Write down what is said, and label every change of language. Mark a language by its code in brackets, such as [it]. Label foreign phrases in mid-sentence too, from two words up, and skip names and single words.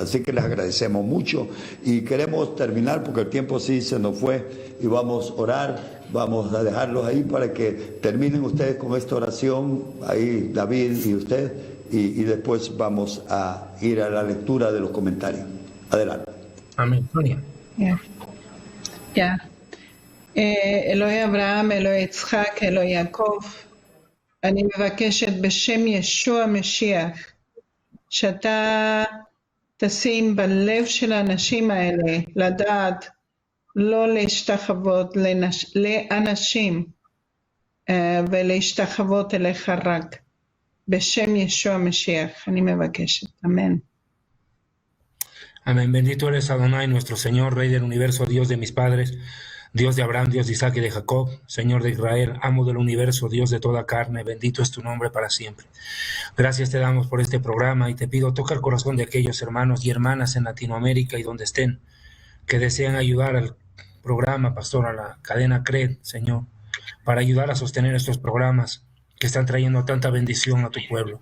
[es] Así que les agradecemos mucho y queremos terminar porque el tiempo sí se nos fue y vamos a orar. Vamos a dejarlos ahí para que terminen ustedes con esta oración, ahí David y usted, y después vamos a ir a la lectura de los comentarios. Adelante. Amén. Sonia. Ya. [he] אלוהי אברהם, אלוהי יצחק, אלוהי יעקב, אני מבקשת בשם ישוע המשיח, שאתה תשים בלב של האנשים האלה לדעת לא להשתחוות לאנשים ולהשתחוות אליך רק. בשם ישוע המשיח, אני מבקשת. אמן. [es] Amén. Bendito eres, Adonai, nuestro Señor, Rey del universo, Dios de mis padres. Dios de Abraham, Dios de Isaac y de Jacob, Señor de Israel, amo del universo, Dios de toda carne, bendito es tu nombre para siempre. Gracias te damos por este programa y te pido toca el corazón de aquellos hermanos y hermanas en Latinoamérica y donde estén, que desean ayudar al programa, pastor, a la cadena CRED, Señor, para ayudar a sostener estos programas que están trayendo tanta bendición a tu pueblo.